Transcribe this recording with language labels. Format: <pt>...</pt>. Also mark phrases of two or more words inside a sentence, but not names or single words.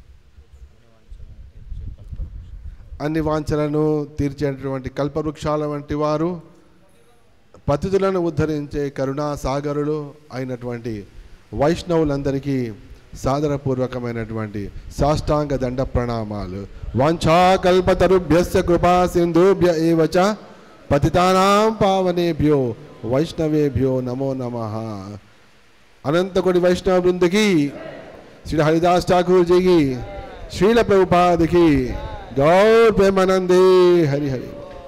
<te>అన్ని వాంఛలను తీర్చేటువంటి కల్పవృక్షాల వంటి వారు, పతితులను ఉద్ధరించే కరుణా సాగరులు అయినటువంటి వైష్ణవులందరికీ సాదరపూర్వకమైనటువంటి సాష్టాంగ దండ ప్రణామాలు.</te> <sa>వాంఛాకల్పతరుభ్యస్య కృపా సింధుభ్య ఏవ చ పతితానాం పావనేభ్యో వైష్ణవేభ్యో నమో నమః.</sa> <te>అనంతకోటి వైష్ణవ బృందకి, శ్రీ హరిదాస్ ఠాకూర్ జీకి, శ్రీల ప్రభుపాదకి, గౌర్ ప్రేమానందే.</te> <sa>హరి హరి.</sa>